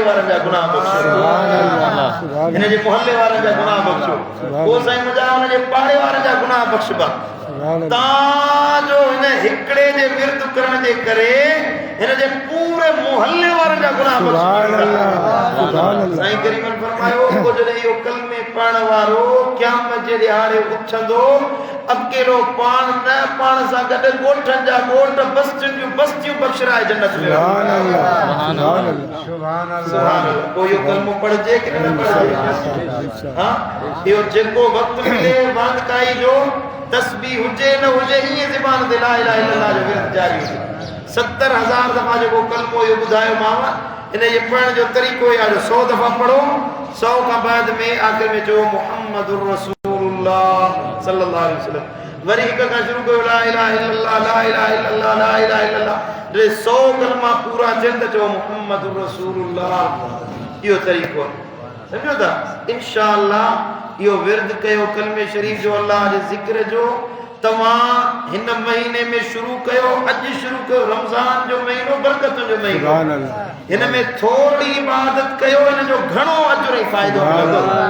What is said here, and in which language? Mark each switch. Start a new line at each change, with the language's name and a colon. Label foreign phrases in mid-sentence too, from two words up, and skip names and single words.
Sindhi: वारनि जा गुनाह बख़्शो हिन जे मोहल्ले वारनि जा गुनाह बख़्शो पोइ साईं मुंहिंजा हुन जे पाड़े वारनि जा गुनाह बख़्शबा तव्हांजो हिन हिकिड़े जे विर्द करण जे करे हिन जे पूरे मोहल्ले वारनि जा गुनाह बख़्शो साईं करीमन फरमायो को जॾहिं इहो कलमे पढ़ण वारो क़यामत जे ॾियारे उथंदो अकेलो पाण न पाण सां गॾु ॻोठनि जा ॻोठ बस्तियुनि जूं बस्तियूं बख़्शराए जन्नत में सुभान अल्लाह को इहो कलमो पढ़जे कि न पढ़जे हां इहो जेको वक़्तु मिले वांदकाई जो तस्बीह हुजे न हुजे ईअं ज़बान ते
Arabic: لا إله إلا الله
Sindhi: जो विर्द जारी हुजे 70,000 दफ़ा जेको कलमो इहो ॿुधायो मां इन जे पढ़ण जो तरीक़ो आहे 100 दफ़ा पढ़ो 100 खां बाद में आख़िर में चओ
Arabic: محمد رسول الله صلى الله عليه وسلم
Sindhi: वरी हिक खां शुरू कयो
Arabic: لا إله إلا الله لا إله إلا الله لا إله إلا الله
Sindhi: 100 कलमा पूरा थियनि त चओ
Arabic: محمد رسول الله
Sindhi: इहो तरीक़ो समझो था इंशाअल्लाह इहो विर्द कयो कलमे शरीफ जो अल्लाह जे ज़िक्र जो तव्हां हिन महीने में शुरू कयो अॼु शुरू कयो रमज़ान जो महीनो बरकतुनि जो महीनो हिन में थोरी इबादत कयो हिन जो घणो अजुर ऐं फ़ाइदो मिलंदो